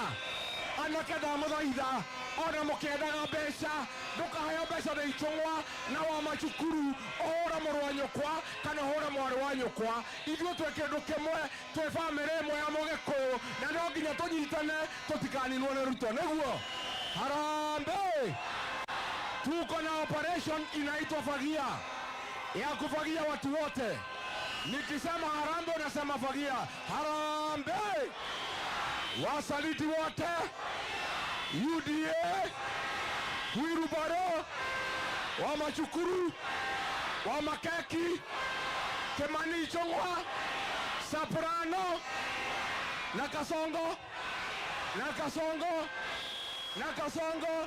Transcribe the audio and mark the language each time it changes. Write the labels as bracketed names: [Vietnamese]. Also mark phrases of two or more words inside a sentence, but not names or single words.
[Kikuyu] Anake ndamũthaitha, ona mũkĩendaga mbeca, ndũkaheo mbeca nĩ Ichong'wa na wa macukuru. Ũhũre mũrũ wa nyũkwa kana ũhũre mwarĩ wa nyũkwa. Ithuĩ twĩ kĩndũ kĩmwe, twĩ bamĩrĩ ĩmwe ya Mũgĩkũyũ, na no nginya tũnyitane tũtikaninwo nĩ Ruto. Nĩguo harambee. [Swahili] Tuko na operation inaitwa Fagia ya kufagia watu wote. Nikisema harambee unasema fagia. Harambee. Wasaliti wote, UDA, Wilbaro, wa Machukuru, wa Makeki, Kimani Ichong'wa, Soprano, na Kasongo.